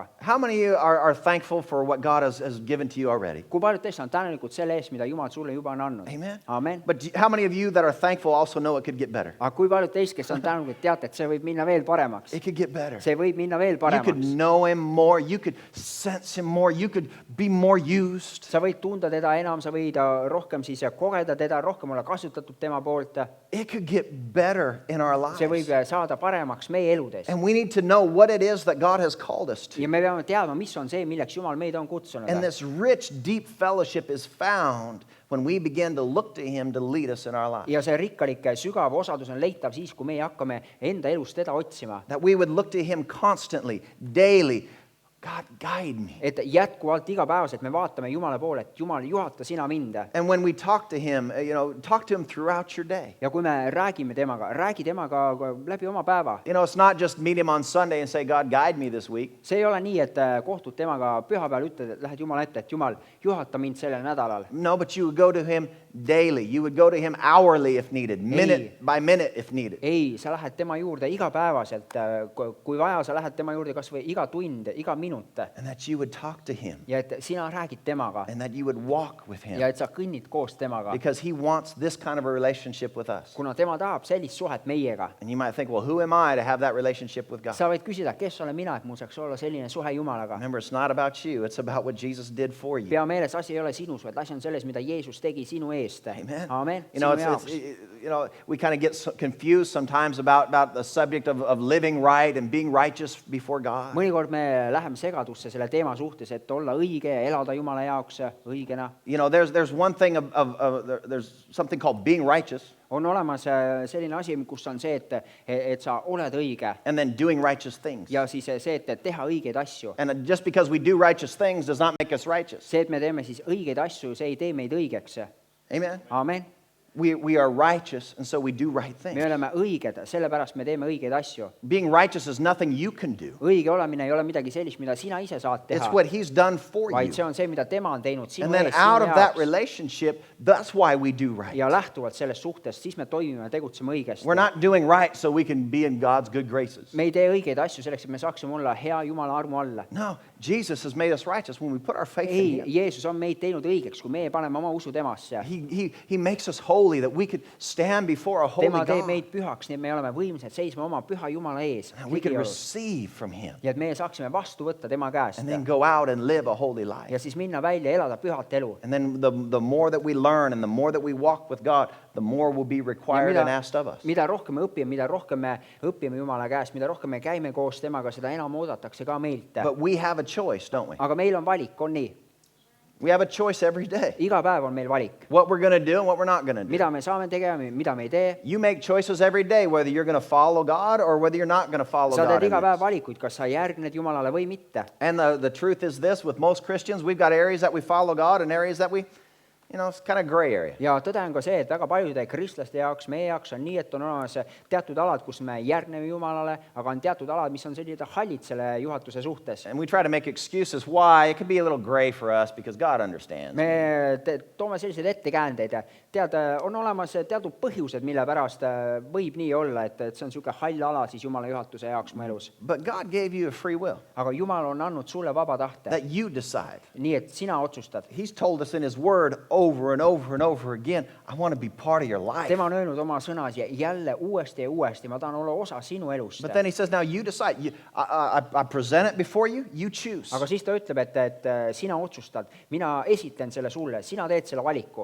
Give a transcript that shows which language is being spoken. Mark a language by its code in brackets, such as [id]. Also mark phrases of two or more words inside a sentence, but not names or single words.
[en] How many of you are thankful for what God has given to you already? [et] Kui paljud teist on tänulikud selle eest, mida Jumal sulle juba on andnud? [en] Amen. [et] Amen. [en] But how many of you that are thankful also know it could get better? [et] Aga kui paljud teist, kes on tänulikud, teate, et see võib minna veel paremaks? [en] It could get better. [et] See võib minna veel [en] You could [et] paremaks. [en] know Him more. You could sense Him more. You could be more used. [et] Sa võid tunda teda enam, sa võid rohkem siis kogeda teda, rohkem olla kasutatud tema poolt. [en] It could get better in our [et] See võib [en] lives. [et] saada paremaks meie eludes. [en] And we need to know what it is that God has called us to. [et] Ja me peame teadma, mis on see, milleks Jumal meid on kutsunud. [en] And this rich, deep fellowship is found when we begin to look to Him to lead us in our life. [et] Ja see rikkalik sügav osadus on leitav siis, kui meie hakkame enda elus teda otsima. [en] That we would look to Him constantly, daily. God, guide me. [et] Et jätkuvalt igapäevaselt me vaatame Jumala poole, et Jumal, juhata sina mind. [en] And when we talk to Him, talk to Him throughout your day. [et] Ja kui me räägime temaga, räägi temaga läbi oma päeva. [en] It's not just meet Him on Sunday and say, God, guide me this week. [et] See ei ole nii, et kohtud temaga pühapäeval, ütled, et lähed Jumala ette, et Jumal, juhata mind sellel nädalal. [en] No, but you would go to Him daily. You would go to Him hourly if needed, minute by minute if needed. [et] Ei, sa lähed tema juurde igapäevaselt, kui vaja, sa lähed tema juurde kas või iga tund, iga minut. [en] And that you would talk to Him. [et] Ja et sina räägid temaga. [en] And that you would walk with Him. [et] Ja et sa kõnnid koos temaga. [en] Because He wants this kind of a relationship with us. [et] Kuna tema tahab sellist suhet meiega. [en] And you might think, well, who am I to have that relationship with God? [et] Sa võid küsida, kes olen mina, et mul saaks olla selline suhe Jumalaga. [en] Remember, it's not about you. It's about what Jesus did for you. [et] Pea meeles, asi ei ole sinus, vaid asi on selles, mida Jeesus tegi sinu eest. [en] Amen. [et] Amen. Sinu Sinu jaoks. [en] we kind of get confused sometimes about the subject of living right and being righteous before God. [et] Mõnikord me läheme segadusse selle teema suhtes, et olla õige ja elada Jumala jaoks õigena. [en] There's one thing there's something called being righteous. [et] On olemas selline asi, kus on see, et sa oled õige. [en] And then doing righteous things. [et] Ja siis see, et teha õigeid asju. [en] And just because we do righteous things does not make us righteous. [et] See, et me teeme siis õigeid asju, see ei tee meid õigeks. [en] Amen. [et] Amen. [en] We are righteous, and so we do right [et] me [en] things. [et] oleme õiged, sellepärast me teeme õigeid asju. [en] Being righteous is nothing you can do. [et] Õige olemine ei ole midagi sellist, mida sina ise saad [en] It's [et] teha, [en] what He's done for [et] vaid [en] you. [et] see on see, mida tema on teinud sinu [en] And then [et] ees, [en] out [et] sinu [en] of that [et] jaoks. [en] relationship, that's why we do right. [et] Ja lähtuvalt sellest suhtest, siis me toimime ja tegutseme õigesti. [en] We're not doing right so we can be in God's good graces. [et] Me ei tee õigeid asju selleks, et me saaksime olla hea Jumala armu alla. [en] No, Jesus has made us righteous when we put our faith in [et] Ei, [en] Him. [et] Jeesus on meid teinud õigeks, kui meie paneme oma usu temasse. [en] He makes us holy that we could stand before a holy [et] Tema teeb [en] God. [et] meid pühaks, nii et me oleme võimsad seisma oma püha Jumala ees. [en] And we could receive from Him [et] Ja et meie saaksime vastu võtta tema käest. [en] and then go out and live a holy [et] Ja [en] life. [et] siis minna välja ja elada pühat elu. [en] And then the more that we learn and the more that we walk with God, the more will be [et] Ja [en] required and asked of us. [et] mida rohkem me õpime, mida rohkem me õpime Jumala käest, mida rohkem me käime koos temaga, seda enam oodatakse ka meilt. [en] But we have a choice, don't we? [et] Aga meil on valik, on nii. [en] We have a choice every day. [et] Iga päev on meil valik. [en] What we're going to do and what we're not going to do. [et] Mida me saame tegema, mida me ei tee. [en] You make choices every day whether you're going to follow God or whether you're not going to follow [et] Sa [en] God. [et] teed [en] in [et] iga päev [en] this. [et] valikuid, kas sa järgned Jumalale või mitte. [en] And the truth is this, with most Christians, we've got areas that we follow God and areas that we, it's kind of gray area. [et] Ja tõde on ka see, et väga paljude kristlaste jaoks, meie jaoks on nii, et on olemas teatud alad, kus me järgneme Jumalale, aga on teatud alad, mis on sellised hallid selle juhatuse suhtes. [en] And we try to make excuses why. It could be a little gray for us because God understands. [et] Me toome selliseid ettekäändeid. Tead, on olemas teatud põhjused, mille pärast võib nii olla, et see on niisugune hall ala siis Jumala juhatuse jaoks mu elus. [en] But God gave you a free will [et] Aga Jumal on andnud sulle vaba tahte, [en] that you decide. [et] nii et sina otsustad. [en] He's told us in His Word over and over and over again, I want to be part of your life. [et] Tema on öelnud oma sõnas ja jälle uuesti ja uuesti, ma tahan olla osa sinu elust. [en] But then He says, now you decide. I present it before you, you choose. [et] Aga siis ta ütleb, et sina otsustad, mina esitan selle sulle, sina teed selle valiku.